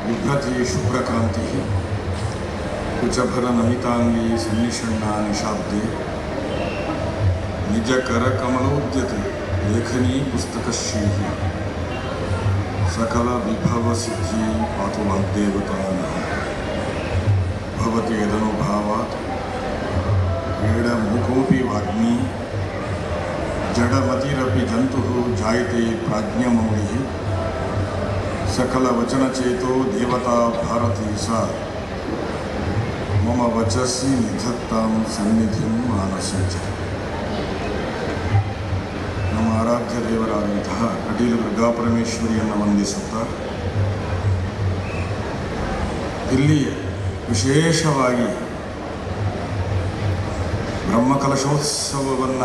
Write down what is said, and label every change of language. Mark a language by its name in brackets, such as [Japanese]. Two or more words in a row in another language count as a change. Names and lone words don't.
[Sanskrit] बिभ्रति शुभ्रकान्तिः कुचफलनमिताङ्गी सन्निषण्णा निशाब्दे निजकरकमलोद्यते लेखनी पुस्तकश्रीः सकलविभवसिद्धिः पातु वाग्देवता नः भवति यदनुभावात् क्रीडमुखोऽपि वाग्मी जडमतिरपि जन्तुः जायते प्राज्ञमौलिः सकलवचनचेतो देवता भारती सा मम वचसि निधत्तां सन्निधिं मानसे च. [Kannada] ನಮ್ಮ ಆರಾಧ್ಯ ದೇವರಾದಂತಹ ಕಟೀಲು ದುರ್ಗಾಪರಮೇಶ್ವರಿಯನ್ನು ವಂದಿಸುತ್ತಾ ಇಲ್ಲಿ ವಿಶೇಷವಾಗಿ ಬ್ರಹ್ಮಕಲಶೋತ್ಸವವನ್ನು